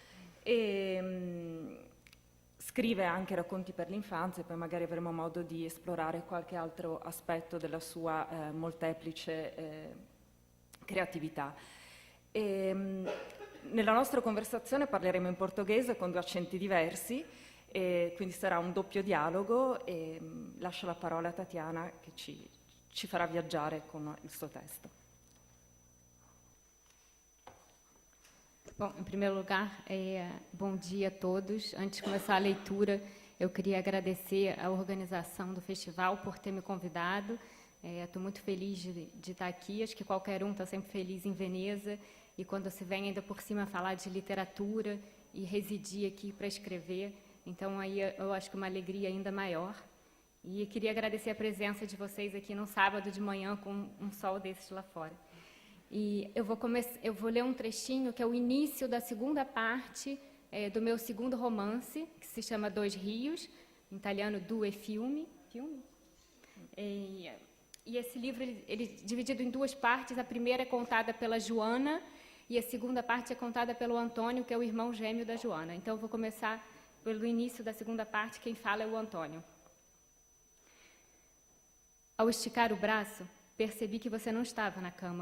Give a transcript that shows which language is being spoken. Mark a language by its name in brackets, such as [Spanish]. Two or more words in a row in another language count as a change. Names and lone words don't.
[Italian] Scrive anche racconti per l'infanzia e poi magari avremo modo di esplorare qualche altro aspetto della sua molteplice creatività. Nella nostra conversazione parleremo in portoghese con 2 accenti diversi, quindi sarà un doppio dialogo e lascio la parola a Tatiana che ci farà viaggiare con il suo testo. [Portuguese] Bom, em primeiro lugar, bom dia a todos. Antes de começar a leitura, eu queria agradecer à organização do festival por ter me convidado. Estou muito feliz de estar aqui. Acho que qualquer está sempre feliz em Veneza. E quando se vem ainda por cima falar de literatura e residir aqui para escrever, então aí eu acho que uma alegria ainda maior. E queria agradecer a presença de vocês aqui num sábado de manhã com um sol desses lá fora. E eu vou ler um trechinho que é o início da segunda parte do meu segundo romance, que se chama Dois Rios, em italiano Due Fiumi. E esse livro ele é dividido em duas partes. A primeira é contada pela Joana e a segunda parte é contada pelo Antônio, que é o irmão gêmeo da Joana. Então, eu vou começar pelo início da segunda parte. Quem fala é o Antônio. Ao esticar o braço, percebi que você não estava na cama.